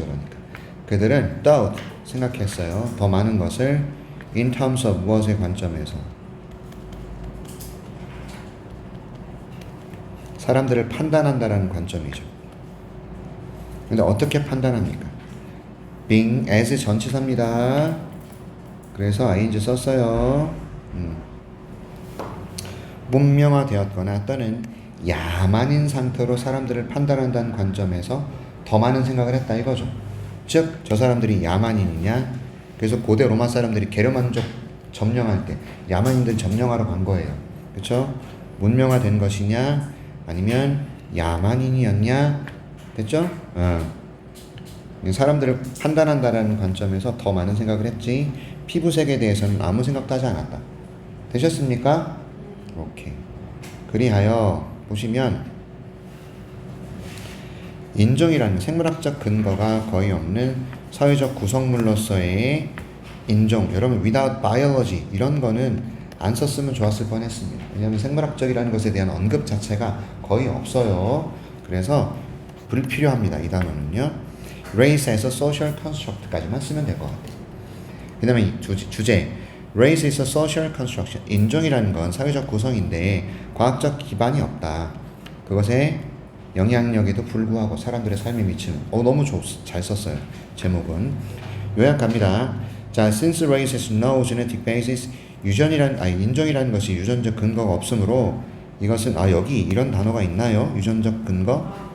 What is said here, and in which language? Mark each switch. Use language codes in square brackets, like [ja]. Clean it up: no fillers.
[ko] 그러니까 그들은 thought 생각했어요. 더 많은 것을 [en] in terms of [ko] 무엇의 관점에서 사람들을 판단한다라는 관점이죠. 근데 어떻게 판단합니까? [en] being as [ko] 전치사입니다. 그래서 ing 썼어요. 문명화되었거나 또는 야만인 상태로 사람들을 판단한다는 관점에서 더 많은 생각을 했다 이거죠. 즉, 저 사람들이 야만인이냐? 그래서 고대 로마 사람들이 게르만족 점령할 때 야만인들 점령하러 간 거예요. 그렇죠? 문명화된 것이냐? 아니면 야만인이었냐? 됐죠? 사람들을 판단한다라는 관점에서 더 많은 생각을 했지 피부색에 대해서는 아무 생각도 하지 않았다. 되셨습니까? 오케이. 그리하여 보시면 인종이라는 생물학적 근거가 거의 없는 사회적 구성물로서의 인종, 여러분 [en] without biology [ko] 이런 거는 안 썼으면 좋았을 뻔했습니다. 왜냐하면 생물학적이라는 것에 대한 언급 자체가 거의 없어요. 그래서 불필요합니다. 이 단어는요. race에서 [en] social construct [ko] 까지만 쓰면 될 것 같아요. 그 다음에 주제 [en] race is a social construction. [ko] 인종이라는 건 사회적 구성인데 과학적 기반이 없다. 그것에 영향력에도 불구하고 사람들의 삶에 미치는 너무 잘 썼어요. 제목은 요약 갑니다. 자, [en] since race has no genetic basis, [ko] 인종이라는 것이 유전적 근거가 없으므로 이것은 여기 이런 단어가 있나요? 유전적 근거?